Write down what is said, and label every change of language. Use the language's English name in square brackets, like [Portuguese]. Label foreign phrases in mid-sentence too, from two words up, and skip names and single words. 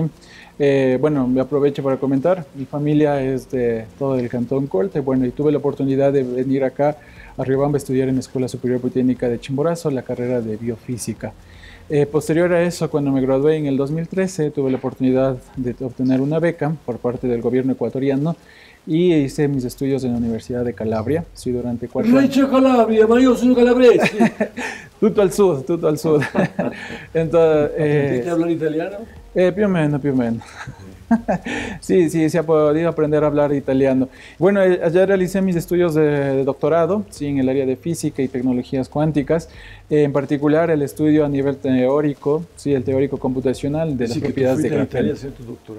[Spanish] Bueno, me aprovecho para comentar, mi familia es de todo el Cantón Colte, bueno, y tuve la oportunidad de venir acá a Riobamba a estudiar en la Escuela Superior Politécnica de Chimborazo, la carrera de biofísica. Posterior a eso, cuando me gradué en el 2013, tuve la oportunidad de obtener una beca por parte del gobierno ecuatoriano y hice mis estudios en la Universidad de Calabria, sí, durante 4 años. [Italian] Reggio Calabria, ma io sono calabrese. Tutto al sud, tutto al sud. [Spanish] Entonces, ¿Aprendiste a hablar italiano? [Italian] Più o meno, più o meno. [Spanish] Sí, se ha podido aprender a hablar italiano. Bueno, allá realicé mis estudios de doctorado, sí, en el área de física y tecnologías cuánticas, en particular el estudio a nivel teórico, sí, el teórico computacional de las propiedades de grafeno. Italia hacer tu doctorado.